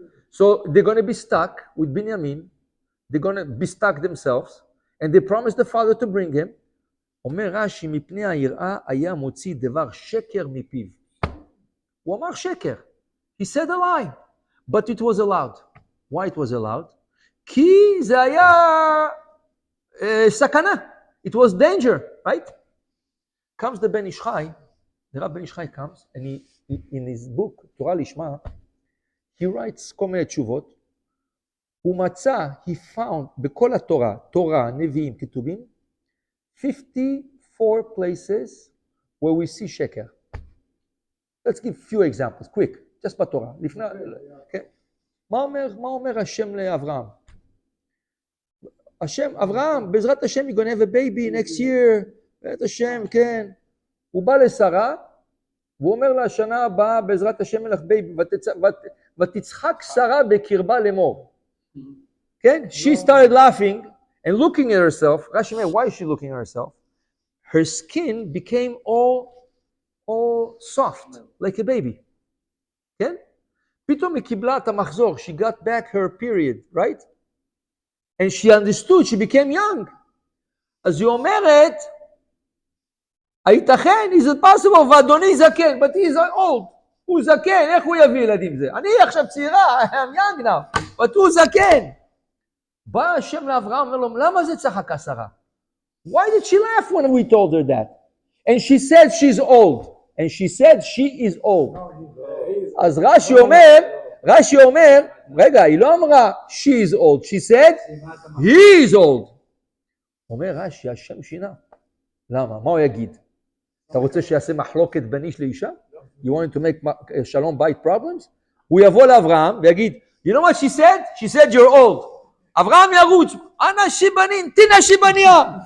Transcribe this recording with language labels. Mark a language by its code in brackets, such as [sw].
[en] So they're going to be stuck with Binyamin. They're going to be stuck themselves. And they promised the father to bring him. [he] אומר רש"י, מפני היראה היה מוציא דבר שקר מפיו. הוא אמר שקר. [en] He said a lie. But it was allowed. Why it was allowed? [he] כי זה היה סכנה. [en] It was danger, right? Comes the Ben Ish Chai, the Rav Ben Ish Chai comes, and he in his book, Torah Lishma, he writes [he] כל מיני תשובות. הוא מצא, [en] he found, [he] בכל התורה, תורה, נביאים, כתובים, [en] 54 places where we see [he] שקר. [en] Let's give few examples, quick, just בתורה. לפני, okay? [he] מה אומר השם לאברהם? השם, אברהם, בעזרת השם, [en] you're gonna have a baby next year, [he] בעזרת השם, כן. הוא בא לשרה, והוא אומר לה, השנה הבאה, בעזרת השם מלך בייבי, ותצחק שרה בקרבה לאמור. כן? [en] She started laughing and looking at herself. Rashi, why is she looking at herself? Her skin became all soft, like a baby. [he] כן? פתאום היא קיבלה את המחזור. [en] She got back her period, right? And she understood, she became young. [he] אז היא אומרת, הייתכן, [en] is it possible, [he] ואדוני זקן, [en] but he is old. [he] הוא זקן, איך הוא יביא ילדים זה? אני עכשיו צעירה, [en] I'm young now, but [he] הוא זקן. בא השם לאברהם, אומר לו, למה זה צחקה שרה? [en] Why did she laugh when we told her that? And she said she's old. And she said she is old. אז [he] רש"י אומר, רגע, היא לא אמרה [en] she is old, she said he is old. [he] אומר רש"י, השם שינה. למה? מה הוא יגיד? אתה רוצה שיעשה מחלוקת בין איש לאישה? [en] You want to make [he] שלום בית [en] problems? [he] הוא יבוא לאברהם ויגיד, [en] you know what she said? She said you're old. אברהם ירוץ, אנא שיבנין, תינה שיבניה.